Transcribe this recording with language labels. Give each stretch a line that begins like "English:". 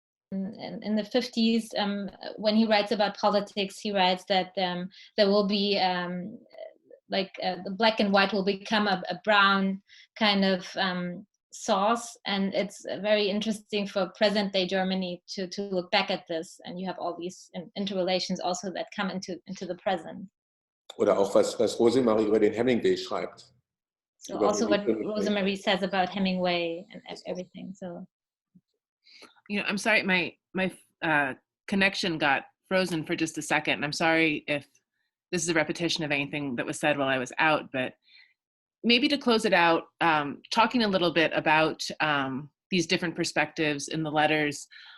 English: In the 50s, when he writes about politics, he writes that there will be the black and white will become a brown kind of sauce, and it's very interesting for present day Germany to look back at this, and you have all these interrelations also that come into the present.
German: Oder auch was Rosemarie über den Hemingway schreibt.
English: So also what Rosemary says about Hemingway and everything. So, you know, I'm sorry, my connection got frozen for just a second. And I'm sorry if this is a repetition of anything that was said while I was out, but maybe to close it out, talking a little bit about these different perspectives in the letters.